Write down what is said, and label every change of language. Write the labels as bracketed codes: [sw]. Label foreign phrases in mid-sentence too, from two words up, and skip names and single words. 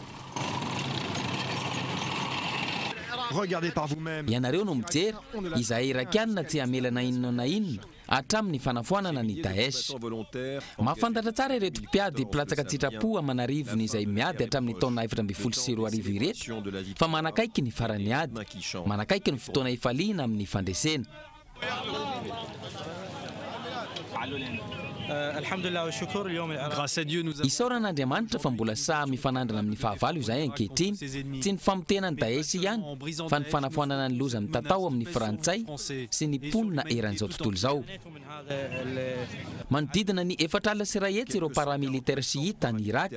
[fr] Regardez par vous-même. [mg] Ianareo no mijery, izay irakianina tsy hamelana inona na inona hatramin'ny fanafoanana ny Daesh. Mahafantatra tsara ireto mpiady platsaka tsitrapo amanarivony izay miady hatramin'ny taona 2012 ireto, fa manakaiky ny farany ady, manakaiky ny fotoana ifaliana amin'ny fandresena. [fr] Grâce à Dieu, nous avons [mg] Isaoran'Andriamanitra fa mbola saha mifanandrana amin'ny fahavalo izay ankehitriny, tsy ny famotehana ny Daesh ihany fa ny fanafoanana ny loza amin'ny tatao amin'ny Frantsay sy ny polina eran'izao tontolo izao. Manodidina ny 4 sy 1 hetsy ireo paramilitaire siita any Irak.